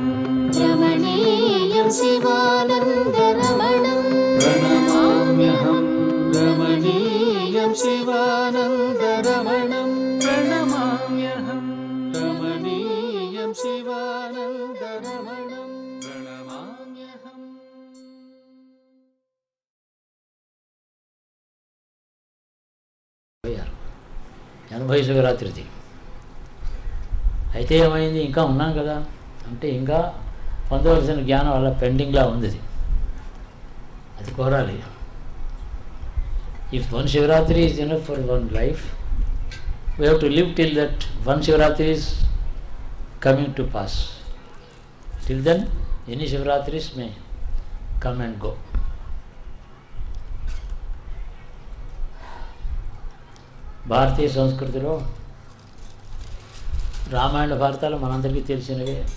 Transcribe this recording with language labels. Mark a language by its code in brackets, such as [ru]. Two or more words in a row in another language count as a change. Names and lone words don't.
[sa] रमणीयं शिवानन्दरमणं प्रणमाम्यहं। रमणीयं शिवानन्दरमणं प्रणमाम्यहं। रमणीयं शिवानन्दरमणं प्रणमाम्यहम्। [te] ఎనభై శివరాత్రిది అయితే ఏమైంది, ఇంకా ఉన్నాం కదా అంటే ఇంకా పొందవలసిన జ్ఞానం అలా పెండింగ్లా ఉంది, అది కోరాలి. [en] If one Shivaratri is enough for one life, we have to live till that one Shivaratri is coming to pass. Till then any Shivaratris may come and go. [te] భారతీయ సంస్కృతిలో రామాయణ భారతాలు మనందరికీ తెలిసినవే.